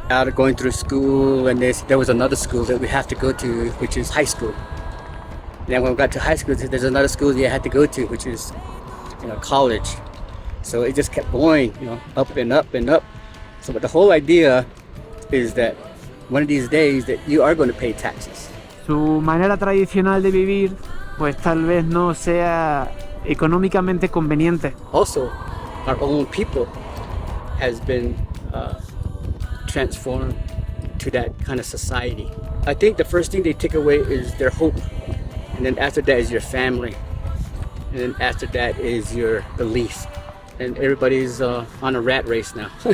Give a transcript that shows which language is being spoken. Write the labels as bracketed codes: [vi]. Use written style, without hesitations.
[en] Out of going through school, and there was another school that we have to go to, which is high school. Then when we got to high school, there's another school that you had to go to, which is, college. So it just kept going, up and up and up. So, but the whole idea is that one of these days that you are going to pay taxes. [es] Su manera tradicional de vivir, pues tal vez no sea económicamente conveniente. [en] Also, our own people has been transformed to that kind of society. I think the first thing they take away is their hope. And then after that is your family. And then after that is your belief. And everybody's on a rat race now.